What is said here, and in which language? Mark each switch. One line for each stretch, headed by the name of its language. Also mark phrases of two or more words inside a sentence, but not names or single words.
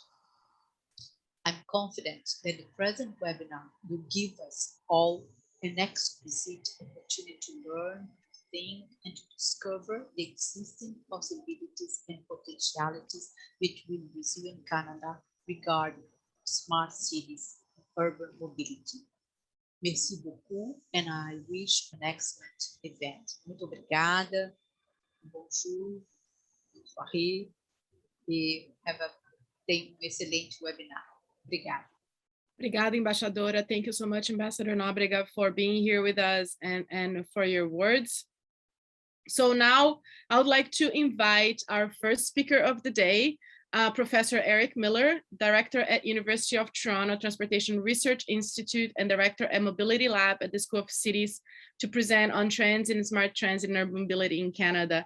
English: I'm confident that the present webinar will give us all an exquisite opportunity to learn, to think, and to discover the existing possibilities and potentialities between Brazil and Canada regarding smart cities and urban mobility.
French: Merci beaucoup,
English: and I wish an excellent event.
Portuguese: Muito obrigada,
French: bonjour, soirée,
Portuguese: e tenha excelente webinar. Obrigada. Obrigada, Embaixadora.
English: Thank you so much, Ambassador Nóbrega, for being here with us and for your words. So now I would like to invite our first speaker of the day, Professor Eric Miller, Director at University of Toronto Transportation Research Institute and Director at Mobility Lab at the School of Cities, to present on trends in smart transit and urban mobility in Canada.